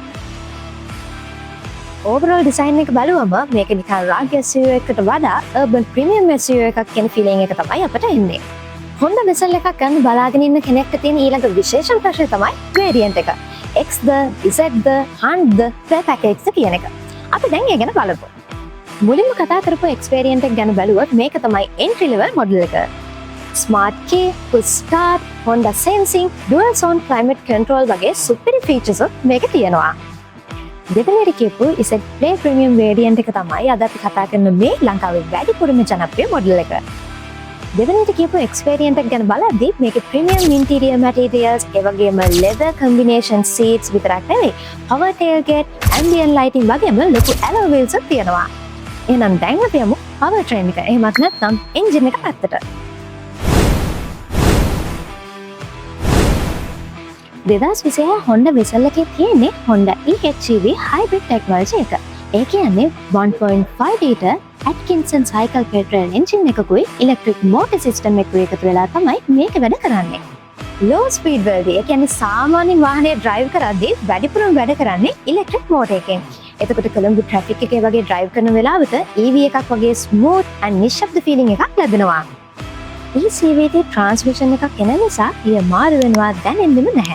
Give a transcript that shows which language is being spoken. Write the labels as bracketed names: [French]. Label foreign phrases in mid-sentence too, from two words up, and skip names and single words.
[English] overall design [Sinhala] එක බලුවම මේක නිකන් [English] rugged SUV [Sinhala] එකකට වඩා [English] urban premium SUV [Sinhala] එකක් කියන feeling එක තමයි අපට එන්නේ. Honda Vezel එකක් ගන්න බලාගෙන ඉන්න කෙනෙක්ට තියෙන ඊළඟ විශේෂම ප්‍රශ්නේ තමයි variant එක. Xද, Zද, Huntද, Play Package කියන එක. අපි දැන් ඒ ගැන බලමු. මුලින්ම කතා කරපු [English] X variant [Sinhala] එක ගැන බැලුවොත් මේක තමයි [English] entry level model [Sinhala] එක. [English] Smart key, push start, Honda sensing, dual zone climate control [Sinhala] වගේ [English] superior features [Sinhala] මේක තියෙනවා. දෙවෙනියට කියපු [English] Z Play Premium variant [Sinhala] එක තමයි අද අපි කතා කරන මේ ලංකාවේ වැඩිපුරම ජනප්‍රිය model එක. දෙවෙනිට කියපු එක්ස්පීරියන්ස් එක ගැන බලද්දී මේකේ [English] premium interior materials [Sinhala] ඒ වගේම [English] leather combination seats [Sinhala] විතරක් නෙවෙයි [English] power tailgate, ambient lighting [Sinhala] වගේම ලොකු [English] alloy wheels [Sinhala] එකක් තියෙනවා. එහෙනම් දැන් අපි යමු [English] power train [Sinhala] එක. එහෙමත් නැත්නම් engine එක පැත්තට. 2026 Honda Vezel එකේ තියෙන්නේ Honda eHEV [English] hybrid technology [Sinhala] එක. ඒ කියන්නේ [English] 1.5 liter Atkinson cycle petrol engine [Sinhala] එකකුයි [English] electric motor system [Sinhala] එකකුයි එකතු වෙලා තමයි මේක වැඩ කරන්නේ. [English] low speed [Sinhala] වලදී ඒ කියන්නේ සාමාන්‍ය වාහනය drive කරද්දී වැඩිපුරම වැඩ කරන්නේ [English] electric motor [Sinhala] එකෙන්. එතකොට කොළඹ traffic එකේ වගේ drive කරන වෙලාවට EV එකක් වගේ [English] smooth and [Sinhala] නිශ්ශබ්ද feeling එකක් ලැබෙනවා. [English] CVT transmission [Sinhala] එකක් එන නිසා ඊය මාරු වෙනවා දැනෙන්නෙම නැහැ.